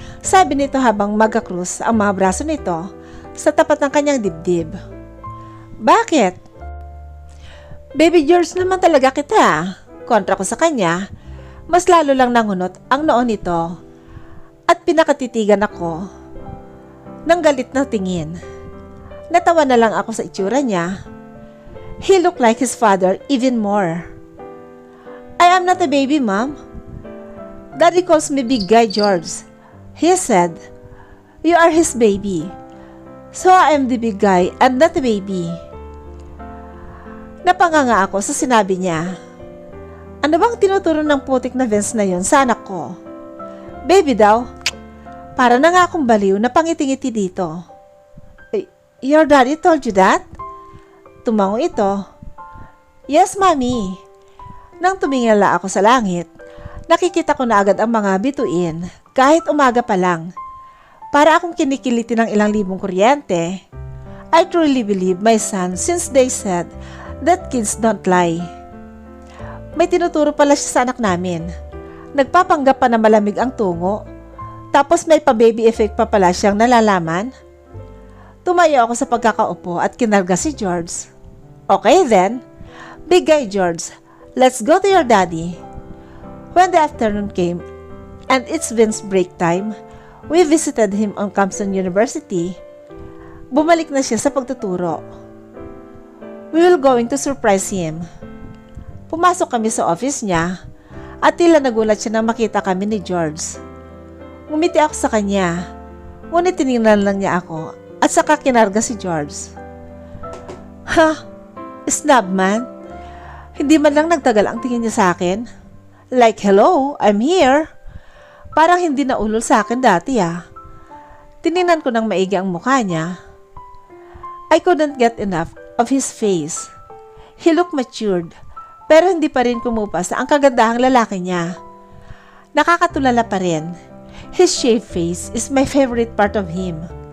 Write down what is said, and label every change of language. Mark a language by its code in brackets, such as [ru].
[tl] Sabi nito habang magakrus ang mga braso nito sa tapat ng kanyang dibdib. Bakit? Baby George naman talaga kita. Kontra ko sa kanya, mas lalo lang nangunot ang noo nito at pinakatitigan ako ng galit na tingin. Natawa na lang ako sa itsura niya. [en] He looked like his father even more. I am not a baby, Mom. Daddy calls me Big Guy George. He said, you are his baby. So I am the big guy and not the baby. [tl] Napanganga ako sa sinabi niya. Ano bang tinuturo ng putik na Vince na yon sa anak ko? Baby daw. Para na nga akong baliw na pangiti-ngiti dito. [en] Your daddy told you that? [tl] Tumango ito. [en] Yes, Mommy. [tl] Nang tumingala ako sa langit, nakikita ko na agad ang mga bituin kahit umaga pa lang. Para akong kinikiliti ng ilang libong kuryente. [en] I truly believe my son since they said that kids don't lie. [tl] May tinuturo pala siya sa anak namin. Nagpapanggap pa na malamig ang tungo. Tapos may pa-baby effect pa pala siyang nalalaman. Tumayo ako sa pagkakaupo at kinarga si George. [en] Okay then, Big Guy George, let's go to your daddy. When the afternoon came and it's Vince's break time, we visited him on Compson University. [tl] Bumalik na siya sa pagtuturo. [en] We will going to surprise him. [tl] Pumasok kami sa office niya at tila nagulat siya nang makita kami ni George. Ngumiti ako sa kanya, ngunit tinignan lang niya ako at saka kinarga si George. Ha? Snub man? Hindi man lang nagtagal ang tingin niya sa akin. [en] Like, hello, I'm here. [tl] Parang hindi na ulol sa akin dati ah. Tinignan ko ng maigi ang mukha niya. [en] I couldn't get enough of his face. He looked matured, [tl] pero hindi pa rin kumupas ang kagandahang lalaki niya. Nakakatulala pa rin. [en] His shaved face is my favorite part of him.